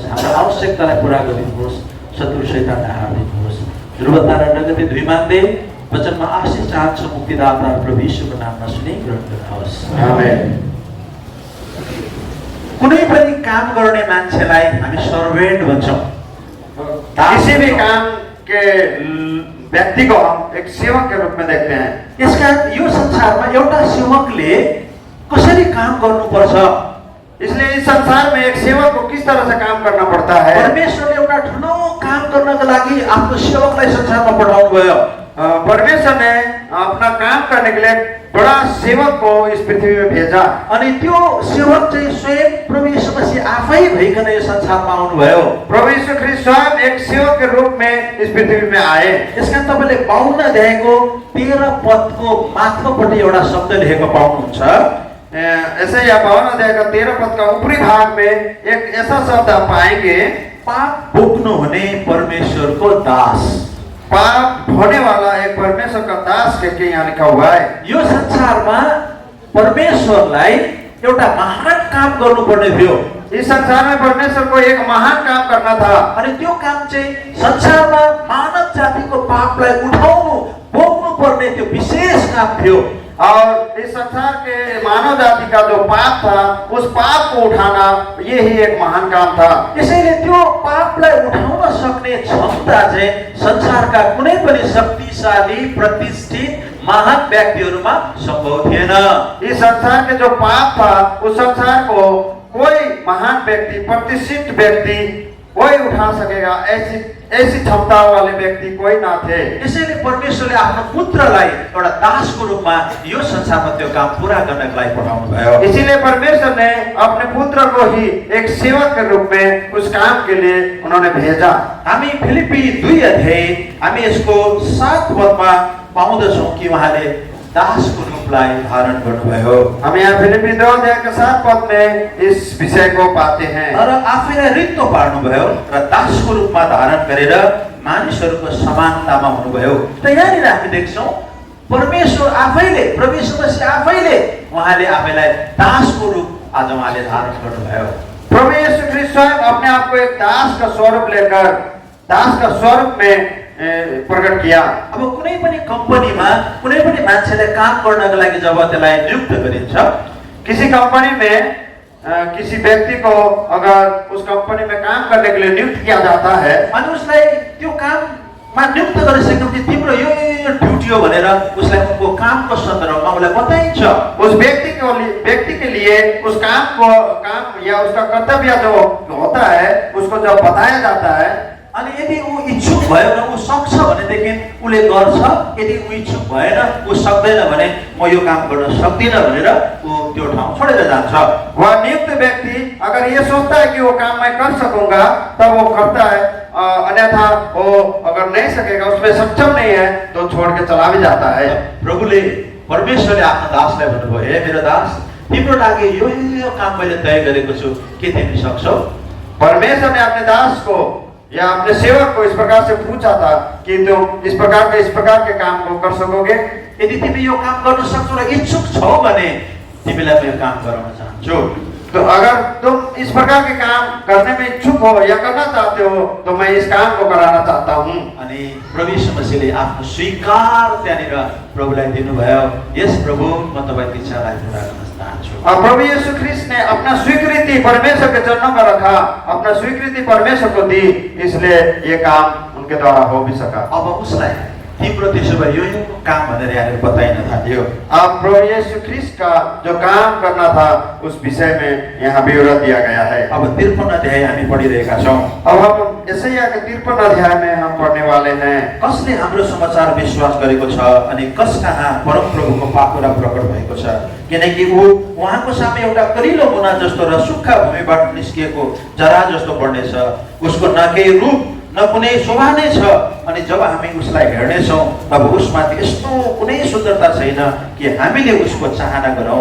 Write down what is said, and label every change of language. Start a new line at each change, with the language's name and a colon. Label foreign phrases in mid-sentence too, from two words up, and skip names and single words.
Nepali: हाम्रो आवश्यकतालाई पुरा गरिदिनुहोस्। शत्रु शैतानलाई हारिदिनुहोस्। ध्रुवतारा नगदे दुई माग्दै वचनमा आशिष चाहन्छ मुक्तिदाता प्रभु यीशुको नाममा सुनि ग्रहण गर्नुहोस्। आमेन। कुनै पनि काम गर्ने मान्छेलाई हामी सर्भेन्ट भन्छौँ।
Hindi: किसी भी काम के व्यक्ति को हम एक सेवक के रूप में देखते हैं।
Nepali: यसका यो संसारमा एउटा सेवकले कसरी काम गर्नुपर्छ,
Hindi: इसलिए इस संसार में एक सेवक को किस तरह से काम करना पड़ता है।
Nepali: परमेश्वरले एउटा ठुलो काम गर्नको लागि आफ्नो सेवकलाई संसारमा पठाउनु भयो।
Hindi: परमेश्वर ने अपना काम करने के लिए बड़ा सेवक को इस पृथ्वी में भेजा।
Nepali: अनि त्यो सेवक चाहिँ स्वयं प्रभु यीशु मसीह आफै भइकन यो संसारमा आउनुभयो।
Hindi: प्रभु यीशु ख्रीष्ट स्वयं एक सेवक के रूप में इस पृथ्वी में आए।
Nepali: यसका तपाईले 52 अध्यायको 13 पदको माथिल्लोपट्टि एउटा शब्द लेखेको पाउनुहुन्छ।
Hindi: ऐसे या 52 अध्याय का 13 पद का ऊपरी भाग में एक ऐसा शब्द आप पाएंगे,
Nepali: पाप भोग्नु हुने परमेश्वरको दास।
Hindi: पाप होने वाला एक परमेश्वर का दास के यहाँ लिखा हुआ है।
Nepali: यो संसारमा परमेश्वरलाई एउटा महान काम गर्नुपर्ने थियो।
Hindi: इस संसार में परमेश्वर को एक महान काम करना था।
Nepali: अनि त्यो काम चाहिँ संसारमा मानव जातिको पापलाई उठाउनु भोग्नु पर्ने त्यो विशेष काम थियो।
Hindi: और इस संसार के मानव जाति का जो पाप था उस पाप को उठाना ये ही एक महान काम था।
Nepali: यसैले त्यो पापलाई उठाउन सक्ने क्षमता चाहिँ संसारका कुनै पनि शक्तिशाली प्रतिष्ठित महान व्यक्तिहरूमा संभव थिएन।
Hindi: इस संसार के जो पाप था उस संसार को कोई महान व्यक्ति, प्रतिष्ठित व्यक्ति कोई उठा सकेगा, ऐसी क्षमता वाले व्यक्ति कोई ना थे।
Nepali: यसैले परमेश्वरले आफ्नो पुत्रलाई एउटा दासको रूपमा यो संसारमा त्यो काम पूरा गर्नको लागि पठाउनु भयो।
Hindi: इसीलिए परमेश्वर ने अपने पुत्र को ही एक सेवक के रूप में उस काम के लिए उन्होंने भेजा।
Nepali: हामी फिलिपी 2 अध्याय हामी यसको 7 पदमा पाउँदछौँ कि उहाँले दासको रूपलाई धारण गर्नुभयो।
Hindi: हम यहाँ फिलिपी 2 अध्याय के 7 पद में इस विषय को पाते हैं।
Nepali: र आफैलाई रित्तो पार्नुभयो र दासको रूपमा धारण गरेर मानिसहरूको समानतामा हुनुभयो। त यहाँनिर हामी देख्छौँ परमेश्वर आफैले, प्रभु मसीह आफैले उहाँले आफैलाई दासको रूप आज उहाँले धारण गर्नुभयो।
Hindi: प्रभु यीशु ख्रीष्ट स्वयं अपने आप को एक दास का स्वरूप लेकर दास का स्वरूप में प्रकट किया।
Nepali: अब कुनै पनि कम्पनीमा कुनै पनि मान्छेले काम गर्नको लागि जब त्यसलाई नियुक्त गरिन्छ,
Hindi: किसी कंपनी में किसी व्यक्ति को अगर उस कंपनी में काम करने के लिए नियुक्त किया जाता है
Nepali: अनि उसलाई त्यो काममा नियुक्त गरिसकेपछि तिम्रो यो ड्युटी हो भनेर उसलाई उनको कामको सन्दर्भमा उसलाई बताइन्छ।
Hindi: उस व्यक्ति के लिए उस काम या उसका कर्तव्य जो होता है उसको जब बताया जाता है,
Nepali: अनि यदि ऊ इच्छुक भयो र ऊ सक्छ भनेदेखि उसले गर्छ, यदि ऊ इच्छुक भएन, ऊ सक्दैन भने म यो काम गर्न सक्दिनँ भनेर ऊ त्यो ठाउँ छोडेर जान्छ।
Hindi: वह नियुक्त व्यक्ति अगर ये सोचता है कि वो काम मैं कर सकूंगा तब वो करता है, अन्यथा वो अगर नहीं सकेगा, उसमें सक्षम नहीं है तो छोड़ के चला भी जाता है।
Nepali: प्रभुले परमेश्वरले आफ्नो दासलाई भन्नुभयो, हे मेरो दास तिम्रो लागि यो काम मैले तय गरेको छु, के तिमी सक्छौ?
Hindi: परमेश्वर ने अपने दास को या अपने सेवक को इस प्रकार से पूछा था कि तुम इस प्रकार के काम को कर सकोगे?
Nepali: यदि तिमी यो काम गर्न सक्छौ र इच्छुक छौ भने तिमीलाई म यो काम गराउन चाहन्छु।
Hindi: तो अगर तुम इस प्रकार के काम करने में इच्छुक हो या करना चाहते हो तो मैं इस काम को कराना चाहता हूँ।
Nepali: अनि प्रभु यीशु मसीहले आफ्नो स्वीकार त्यहाँनिर प्रभुलाई दिनुभयो। यस प्रभु म तपाईको इच्छालाई पूरा गर्न चाहन्छु।
Hindi: और प्रभु यीशु ख्रिस्ट ने अपना स्वीकृति परमेश्वर के चरणों में रखा, अपना स्वीकृति परमेश्वर को दी, इसलिए ये काम उनके द्वारा हो भी सका।
Nepali: अब उसलाई तिम्रो त्यसो भए यो काम भनेर यहाँनिर बताइन थाल्यो।
Hindi: अब प्रभु यीशु ख्रिस्ट का जो काम करना था उस विषय में यहाँ विवरण दिया गया है।
Nepali: अब 53 अध्याय हामी पढिरहेका छौं।
Hindi: अब हम यशायाह के 53 अध्याय में हम पढ़ने वाले हैं।
Nepali: कसले हाम्रो समाचार विश्वास गरेको छ अनि कस कहाँ परमप्रभुको पाखुरा प्रकट भएको छ? किनकि उहाँको सामु एउटा करिलो मुना जस्तो र सुक्खा भूमिबाट निस्किएको जरा जस्तो बढ्नेछ। उसको न केही रूप न कुनै शोभा नै छ अनि जब हामी उसलाई हेर्नेछौँ तब उसमाथि यस्तो कुनै सुन्दरता छैन कि हामीले उसको चाहना गरौँ।